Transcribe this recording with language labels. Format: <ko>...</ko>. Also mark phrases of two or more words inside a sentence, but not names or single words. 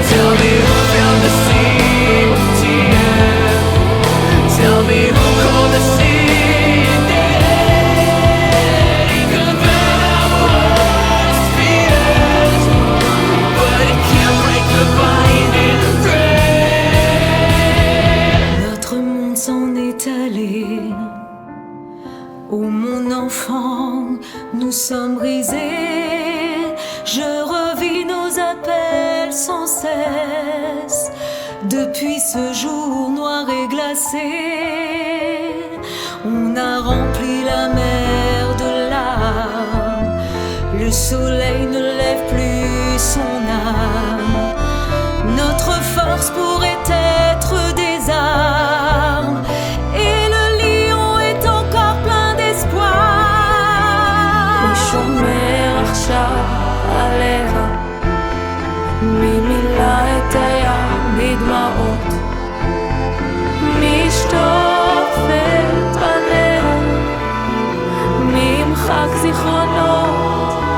<en>Tell me who filled the sea with tears. Tell me who called the sea dead. It confirmed our worst fears, but it can't break the binding thread.</en> <fr>Notre monde s'en est allé. Oh mon enfant, nous sommes brisés. Je revis nos appels sans cesse. Depuis ce jour noir et glacé, on a rempli la mer de larmes. Le soleil ne lève plus son âme. Notre force pourrait être des armes, et le lion est encore plein d'espoir.</fr> <he>מי שומר עכשיו עליך? מי מילא את הים בדמעות? מי ישטוף את פניך? מי ימחק זיכרונות?</he>